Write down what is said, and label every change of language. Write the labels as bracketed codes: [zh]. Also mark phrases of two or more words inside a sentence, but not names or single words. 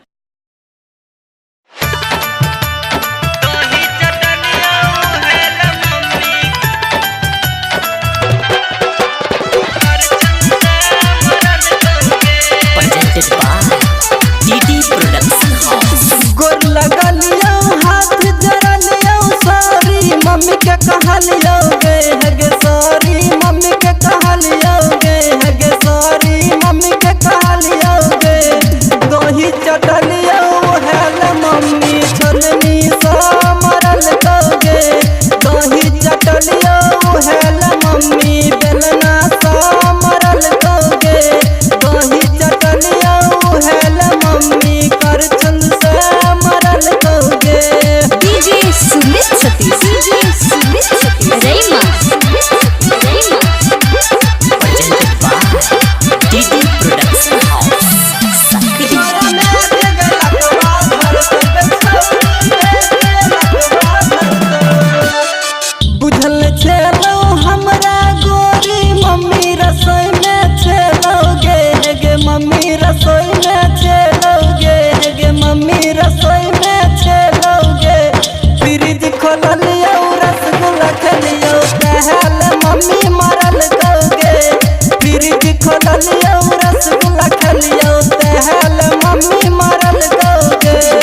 [en] presented by DD Production House। [mai] गोर लगा लियो हाथ जरा लियो सॉरी मम्मी के कहा लियो गे हगे सॉरी मम्मी के कहा लियो गे हगे सॉरी मम्मी के कहा लियो गे दही चटा लियो हेल मम्मी छोलनी सा मरल दोगे दही चटा लियो हेल मम्मी बेलना सा मरल दोगे दही चटा लियो हेल मम्मी कर चंद से मरल दोगे। [en] DJ Sumit Satish, DJ Sumit Satish, Rayma, presented by DD Production House। [mai] बुझल छेलो हमरा गोरी मम्मी रसोई में छेलोगे गे मम्मी रसोई में छेलोगे गे मम्मी रसोई में छेलोगे फ्रिज खोल लियो रसगुल्ला खलियो कहल मम्मी मरल दोगे फ्रिज खोल लियो रसगुल्ला खलियो कहल मम्मी मरल दोगे।